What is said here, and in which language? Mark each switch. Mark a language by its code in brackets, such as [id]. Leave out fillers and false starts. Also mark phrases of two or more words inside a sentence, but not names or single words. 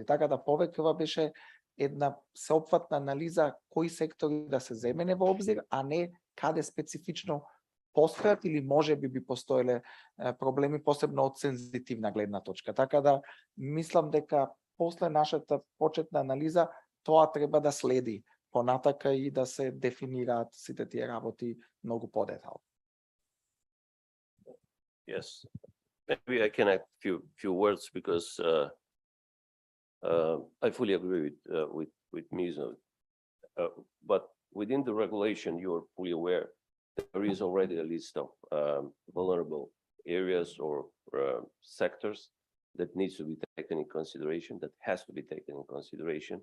[mk] Така да повеќе беше една сеопфатна анализа кои сектори да се земене во обзир, а не каде специфично постојат или може би постоеле проблеми, посебно од сензитивна гледна точка. Така да мислам дека после нашата почетна анализа тоа треба да следи понатака и да се дефинираат сите тие работи многу подетално. [en] Yes, maybe I can add few words because I fully agree with Mizo. But within the regulation, you are fully aware there is already a list of vulnerable areas or sectors that needs to be taken in consideration, that has to be taken in consideration.